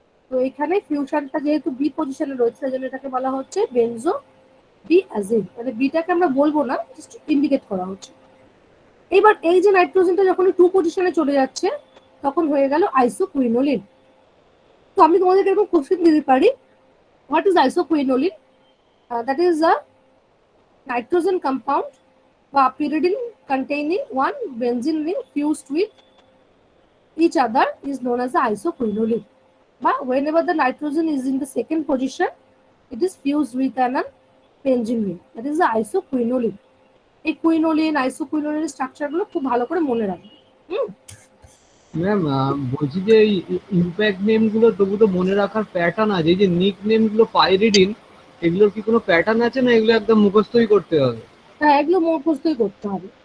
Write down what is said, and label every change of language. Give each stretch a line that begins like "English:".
Bangla: তো এখানে ফিউশনটা যেহেতু বি পজিশনে রয়েছে, সেই জন্য এটাকে বলা হচ্ছে বেনজো ডিয়াজিন, মানে বিটাকে আমরা বলবো না, জাস্ট ইন্ডিকেট করা হচ্ছে। এবার এই যে নাইট্রোজেনটা যখন 2 পজিশনে চলে যাচ্ছে, তখন হয়ে গেল আইসোকুইনোলিন। তো আমি তোমাদেরকে এরকম কোশ্চেন দিতে পারি,
English: What is isoquinoline? That is a nitrogen compound বা pyridine containing one benzene ring fused with each other is known as the isoquinoline. But whenever the nitrogen is in the second position, it is fused with an benzene ring, that is the isoquinoline.
Bangla: এই quinoline আইসোকুইনোলিন structure গুলো খুব ভালো করে মনে রাখবে। Ma'am বলছি যে impact name গুলো তবু তো মনে রাখার প্যাটার্ন আছে, এই যে নিক নেম গুলো পাইরিডিন, এগুলোর কি কোনো প্যাটার্ন আছে না এগুলো একদম মুখস্থই করতে হবে? হ্যাঁ, এগুলো মুখস্থই করতে হবে।